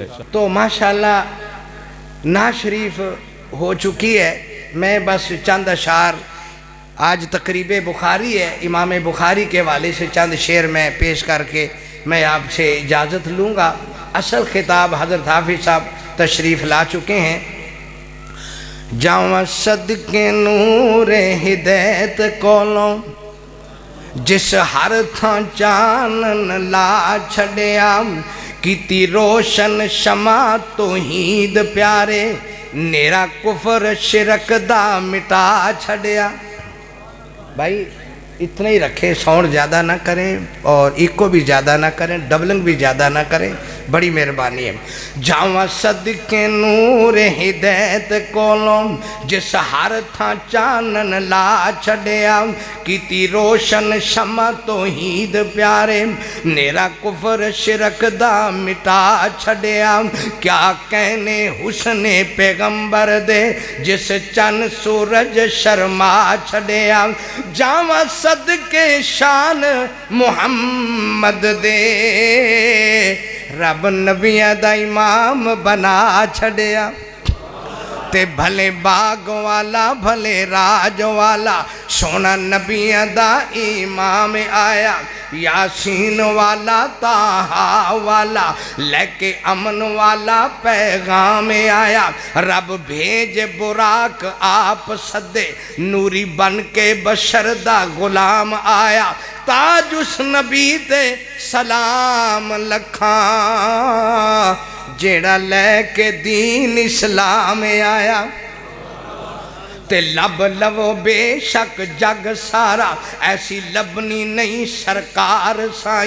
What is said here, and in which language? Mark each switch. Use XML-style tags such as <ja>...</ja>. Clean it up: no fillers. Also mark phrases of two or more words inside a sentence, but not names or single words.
<ur>تو ماشاءاللہ نعت شریف ہو چکی ہے، میں بس چند اشعار، آج تقریب بخاری ہے، امام بخاری کے والے سے چند شعر میں پیش کر کے میں آپ سے اجازت لوں گا۔ اصل خطاب حضرت حافظ صاحب تشریف لا چکے ہیں۔</ur> <pa>جاواں صدقے نور ہدایت کولوں جس ہر تھاں چانن لا چھڑیا، کیتی روشن شمع توحید پیارے، نیرا کفر شرک دا مٹا چھڑیا۔</pa> <ur>بھائی اتنا ہی رکھیں، ساؤنڈ زیادہ نہ کریں اور ایکو بھی زیادہ نہ کریں، ڈبلنگ بھی زیادہ نہ کریں، بڑی مہربانی ہے۔</ur> <pa>جاواں صدقے نور ہدایت کولوں جس ہر تھاں چانن لا چھڑیا، کیتی روشن شمع توحید پیارے، نیرا کفر شرک دا مٹا چھڑیا، کیا کہنے حسن پیغمبر دے جس چن سورج شرما چھڑیا، جاواں صدقے شان محمد دے رب نبیاں دا امام بنا چھڑیا، تے بھلے باغ والا بھلے راج والا سونا نبیاں دا امام آیا، یاسین والا طٰہٰ والا لے کے امن والا پیغام آیا، رب بھیج براق آپ صدے نوری بن کے بشر دا غلام آیا، تاج اس نبی تے سلام لکھاں جیڑا لے کے دین اسلام آیا، تے لب لو بے شک جگ سارا ایسی لبنی نہیں سرکار سائیں،</pa>